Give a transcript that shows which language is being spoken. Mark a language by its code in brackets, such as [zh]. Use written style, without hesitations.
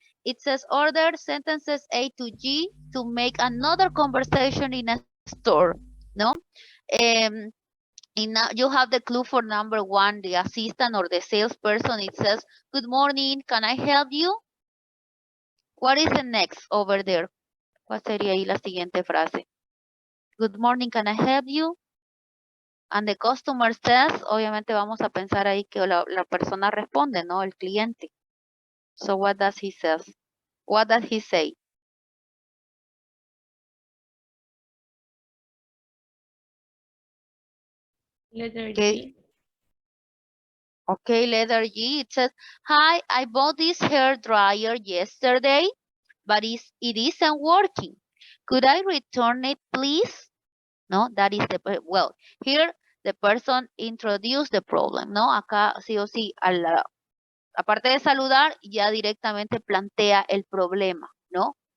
[en] It says order sentences A to G to make another conversation in a store, no? You have the clue for number 1, the assistant or the salesperson. It says, good morning, can I help you? What is the next over there? [es] ¿Cuál sería ahí la siguiente frase? [en] Good morning, can I help you? And the customer says, [es] obviamente vamos a pensar ahí que la persona responde, ¿no? El cliente. [en] So what does he say? What does he say? Letter Okay. Okay, letter G. It says, hi, I bought this hair dryer yesterday, but it isn't working. Could I return it, please? No, that is well, here the person introduced the problem, ¿no? [es] Acá sí o sí, aparte de saludar, ya directamente plantea el problema, ¿no?